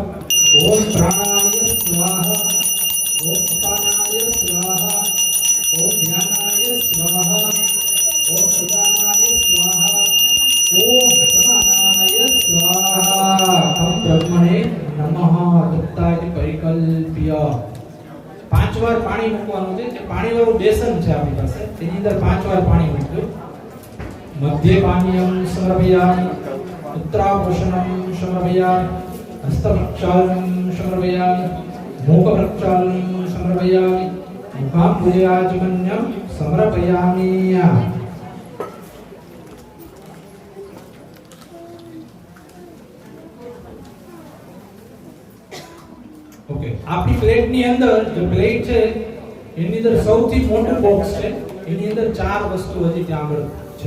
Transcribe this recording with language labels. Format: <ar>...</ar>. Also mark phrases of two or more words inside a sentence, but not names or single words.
<sa>ઓમ પ્રાણાય સ્વાહા ઓમ અપાનાય સ્વાહા ઓમ ધ્યાનાય સ્વાહા ઓમ ઉદાનાય સ્વાહા ઓમ સમાનાય સ્વાહા. તમ બ્રહ્મણે નમઃ તત્તાય પરિકલ્પ્ય.</sa> <gu>5 વાર પાણી મૂકવાનું છે. જે પાણી વાળું બેસન છે આપણી પાસે, તેની અંદર 5 વાર પાણી મૂકજો.</gu> <sa>मध्यपानीयं समर्पयामि उत्तराभूषणं समर्पयामि हस्तप्रक्षालनं समर्पयामि मुखप्रक्षालनं समर्पयामि मुखाम्बुजाचमन्यं समर्पयामि।</sa> <hi>ओके, आपकी प्लेट</hi> <gu>ની અંદર જે પ્લેટ છે એની અંદર સૌથી મોટું બોક્સ છે, એની અંદર ચાર વસ્તુ હજી ત્યાં આગળ છે।</gu>